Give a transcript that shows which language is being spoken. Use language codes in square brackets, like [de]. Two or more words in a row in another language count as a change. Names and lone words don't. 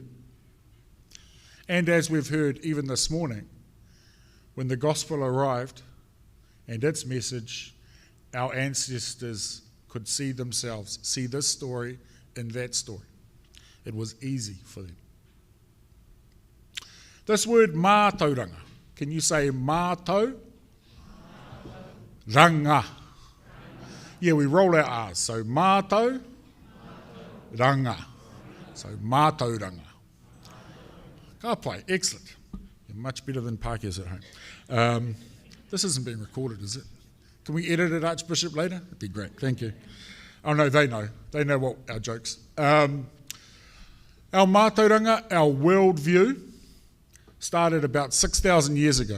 [en] And as we've heard even this morning, when the gospel arrived and its message, our ancestors could see themselves, see this story in that story. It was easy for them. This word mātauranga, can you say mātau? Ranga. Yeah, we roll our R's. So mātau, ranga. So mātauranga. [mi] Ka pai, [en] excellent. You're much better than Pākehās at home. This isn't being recorded, is it? Can we edit it, Archbishop, later? That'd be great, thank you. Oh no, they know. They know what our jokes. Our mātauranga, our worldview, started about 6,000 years ago.